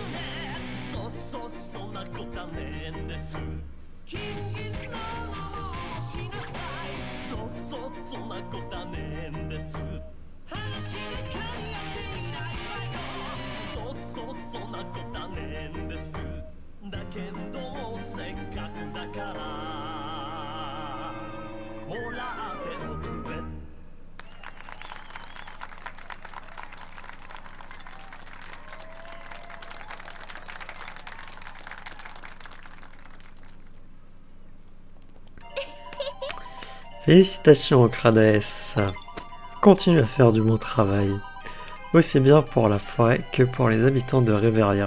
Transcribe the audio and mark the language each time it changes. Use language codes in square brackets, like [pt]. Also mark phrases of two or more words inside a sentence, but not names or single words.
[ja] ねそうそんなことはねえんです金銀のものを持ちなさいそうそんなことはねえんです話が噛み合っていないわよそうそんなことはねえんですだけどせっかくだからもらっておくべ [fr] Félicitations Crades. Continue à faire du bon travail, aussi bien pour la forêt que pour les habitants de Reveria.